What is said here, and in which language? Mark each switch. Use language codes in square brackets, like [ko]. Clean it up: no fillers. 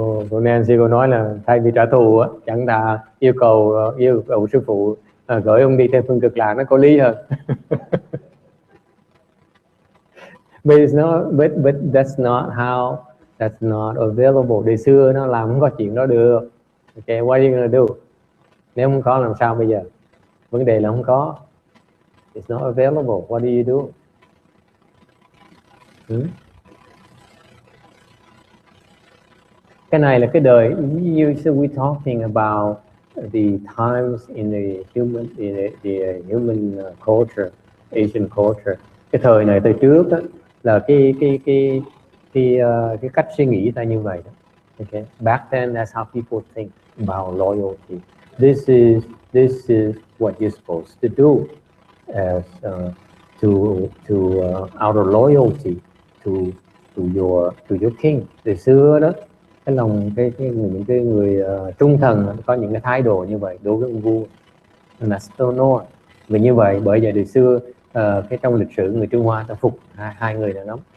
[vi] Cô Nancy cô nói là thay vì trả thù á, chẳng ta yêu cầu sư phụ gửi ông đi theo phương cực lạc nó có lý hơn. [en] But that's not available. [vi] Đời xưa nó làm không có chuyện đó được. [en] Okay, what are you gonna do? [vi] Nếu không có làm sao bây giờ? Vấn đề là không có. [en] It's not available. What do you do? [vi] Cái này là cái đời. [en] We're talking about the times in the human culture, Asian culture. [vi] Cái thời này tới trước đó, là cái cách suy nghĩ ta như vậy đó. [en] Okay. Back then, that's how people think about loyalty. This is what you're supposed to do as out of loyalty to your king. [vi] Từ xưa đó, cái lòng những cái người trung thần có những cái thái độ như vậy đối với ông vua. Là Stono. Vì như vậy bởi vậy từ xưa cái trong lịch sử người Trung Hoa ta phục hai người đó lắm.